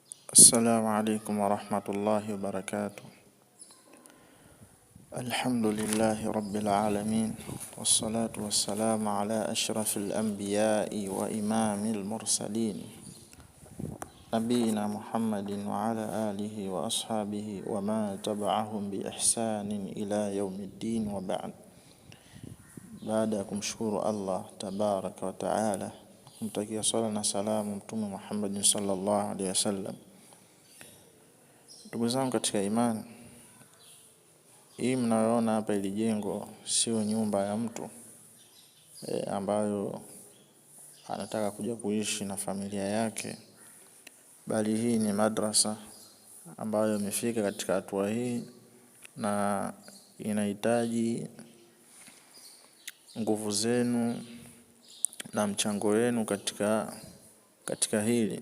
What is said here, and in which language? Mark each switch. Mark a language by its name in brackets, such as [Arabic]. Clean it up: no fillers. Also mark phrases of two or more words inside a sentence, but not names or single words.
[Arabic] السلام عليكم ورحمة الله وبركاته. الحمد لله رب العالمين، والصلاة والسلام على أشرف الأنبياء وإمام المرسلين نبينا محمد وعلى آله وأصحابه وما تبعهم بإحسان إلى يوم الدين، وبعد. بعدكم شكر الله تبارك وتعالى، [Swahili] kumtakia sala na salamu Mtume Muhammad [Arabic] صلى الله عليه وسلم. [Swahili] Ndugu zangu katika imani, hii mnayoona hapa ili jengo sio nyumba ya mtu ambayo anataka kuja kuishi na familia yake, bali hii ni madrasa ambayo imefika katika hatua hii na inahitaji nguvu zenu na mchango wenu katika hili.